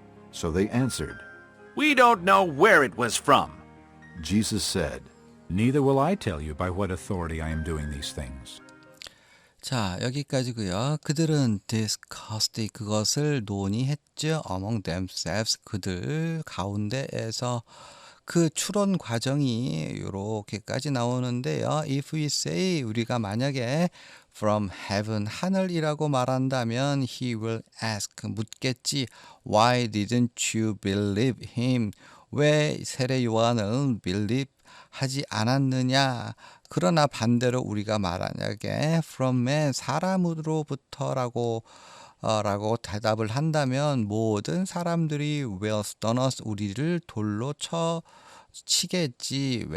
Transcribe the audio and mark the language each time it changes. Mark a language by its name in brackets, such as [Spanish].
[English] So they answered. We don't know where it was from. Jesus said, Neither will I tell you by what authority I am doing these things. [Korean] 자, 여기까지고요. 그들은 discussed 그것을 논의했죠. [English] among themselves [Korean] 그들 가운데에서 그 추론 과정이 이렇게까지 나오는데요. [English] If we say [Korean] 우리가 만약에 [English] from heaven [Korean] 하늘이라고 말한다면 [English] he will ask [Korean] 묻겠지. [English] Why didn't you believe him? [Korean] 왜 세례 요한을 believe 하지 않았느냐? 그러나 반대로 우리가 만약에 [English] from man [Korean] 사람으로부터라고 라고 대답을 한다면 모든 사람들이 [English] will stone us [Korean] 우리를 돌로 치겠지.